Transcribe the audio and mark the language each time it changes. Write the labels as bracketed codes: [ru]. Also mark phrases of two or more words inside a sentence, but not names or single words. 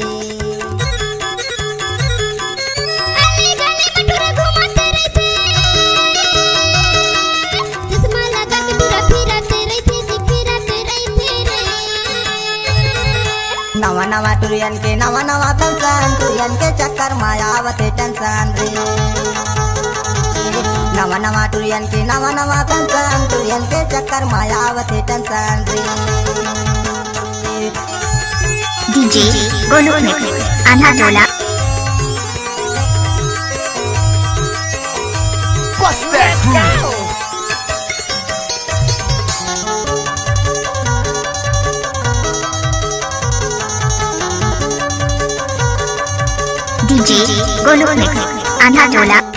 [hne] नवा नवा टुरियन के नवा नवा फंक्शन टुरियन के चक्कर मायावती टेंशन रे। नवा नवा टुरियन के नवा नवा फंक्शन टुरियन के चक्कर मायावती टेंशन रे। [en] DJ Golu Mix Anatola. Bust that groove. DJ Golu Mix Anatola.